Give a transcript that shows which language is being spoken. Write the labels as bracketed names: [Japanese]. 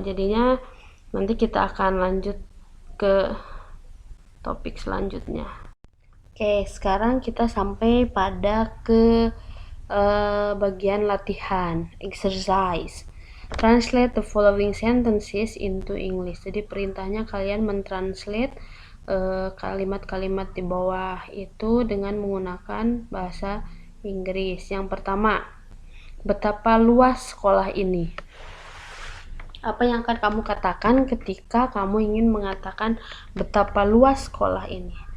[Indonesian] Jadinya nanti kita akan lanjut ke topik selanjutnya. Oke, sekarang kita sampai pada ke bagian latihan, exercise. [English] Translate the following sentences into English. [Indonesian] Jadi perintahnya kalian mentranslate kalimat-kalimat di bawah itu dengan menggunakan bahasa Inggris. Yang pertama, betapa luas sekolah ini. Apa yang akan kamu katakan ketika kamu ingin mengatakan betapa luas sekolah ini?